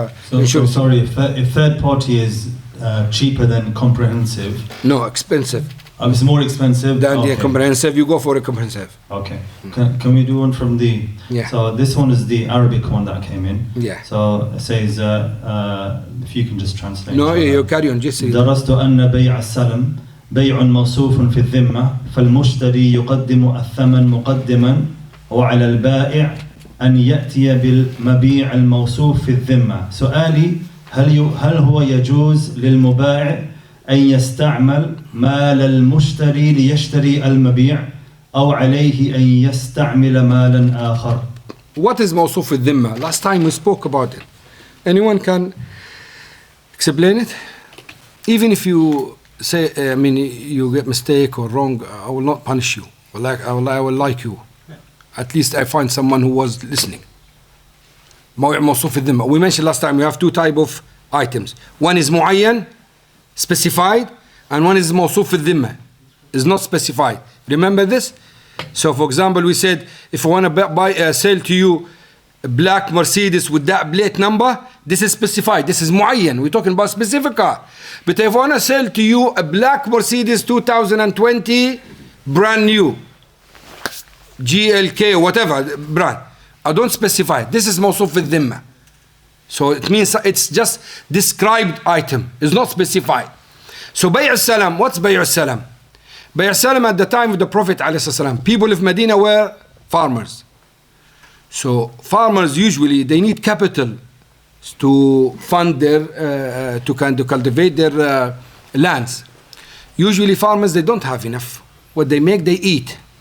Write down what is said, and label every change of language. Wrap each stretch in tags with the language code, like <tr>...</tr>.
<en>So sorry, if third party is cheaper than comprehensive. No, expensive. It's more expensive Than the comprehensive, you go for a comprehensive. Okay. Can we do one from the... Yeah. So this one is the Arabic one that came in. Yeah. So it says, if you can just translate. No, you carry on, just say.</en> <ar>درست أن بيع السلم بيع موصوف في الذمة فالمشتري يقدم الثمن مقدما وعلى البائع أن يأتي بالمبيع الموصوف في الذمة. سؤالي هل هو يجوز للمبائع أن يستعمل مال المشتري ليشتري المبيع أو عليه أن يستعمل مالا آخر؟</ar> <en>What is موصوف الذمة? Last time we spoke about it. Anyone can explain it? Even if you say, you get mistake or wrong, I will not punish you. I will like you. At least I find someone who was listening. موصوف الذمة. We mentioned last time we have two type of items. One is معين, specified, and one is موصوف الذمة, is not specified. Remember this? So for example, we said if I want to sell to you a black Mercedes with that plate number, this is specified. This is معين. We're talking about specific car. But if I want to sell to you a black Mercedes 2020 brand new, GLK, whatever brand, I don't specify. This is موصوف الذمة. So it means it's just described item. It's not specified. So بيع السلام. What's بيع السلام? بيع السلام at the time of the Prophet ﷺ, people of Medina were farmers. So farmers usually they need capital to fund their to cultivate their lands. Usually farmers they don't have enough. What they make they eat.</en>